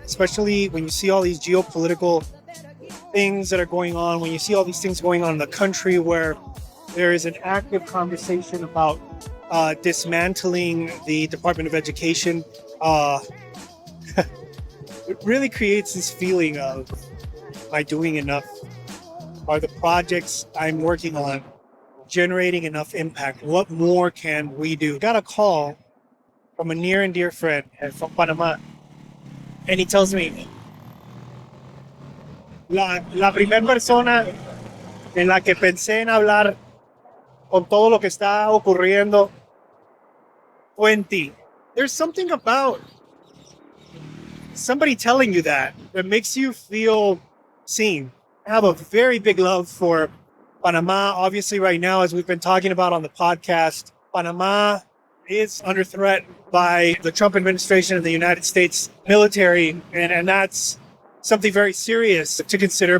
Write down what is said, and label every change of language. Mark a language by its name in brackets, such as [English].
[English] Especially when you see all these geopolitical things that are going on, when you see all these things going on in the country where there is an active conversation about dismantling the Department of Education. It really creates this feeling of, am I doing enough? Are the projects I'm working on generating enough impact? What more can we do? Got a call from a near and dear friend from Panama, and he tells me, [Spanish] la primera persona en la que pensé en hablar con todo lo que está ocurriendo fue en ti. [English] There's something about somebody telling you that makes you feel seen. I have a very big love for Panama. Obviously, right now, as we've been talking about on the podcast, Panama is under threat by the Trump administration and the United States military, and that's something very serious to consider.